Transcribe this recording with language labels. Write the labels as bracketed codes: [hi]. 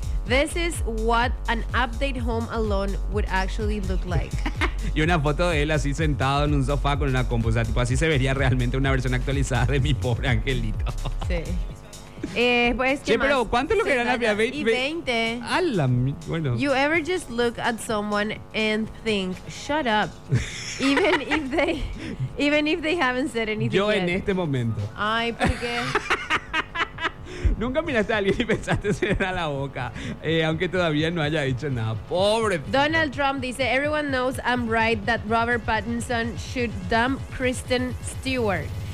[en] This is what an update home alone would actually look like. [es] Y una foto de él así sentado en un sofá con una compu. O sea, tipo, así se vería realmente una versión actualizada de Mi Pobre Angelito. Sí. Pues, che, pero ¿cuánto es lo que era la vida? 20. ¡Hala! Bueno. [en] You ever just look at someone and think, shut up. even if they haven't said anything [es] yo [en] yet. [es] En este momento. Ay, porque... Nunca miraste a alguien y pensaste cerrar la boca, aunque todavía no haya dicho nada. Pobre. [en] Donald Trump dice: Everyone knows I'm right that Robert Pattinson should dump Kristen Stewart.